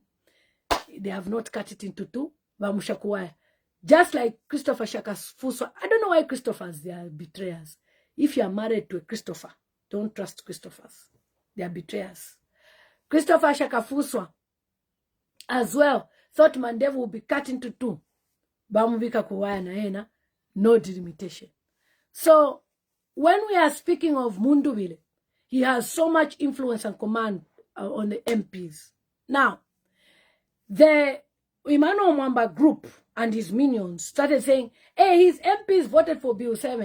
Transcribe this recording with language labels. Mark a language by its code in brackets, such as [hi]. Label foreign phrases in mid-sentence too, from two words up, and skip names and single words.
[en] They have not cut it into two. Just like Christopher Shaka's Fuswa. I don't know why Christophers, they are betrayers. If you are married to a Christopher, don't trust Christophers. They are betrayers. Christopher Shaka Fuswa as well thought Mandevu will be cut into two. [bem] Bamuvika kuwaya na ena, [en] no delimitation. So when we are speaking of Mundubile, he has so much influence and command on the MPs. Now, the Emmanuel Mwamba group and his minions started saying, hey, his MPs voted for Bill 7.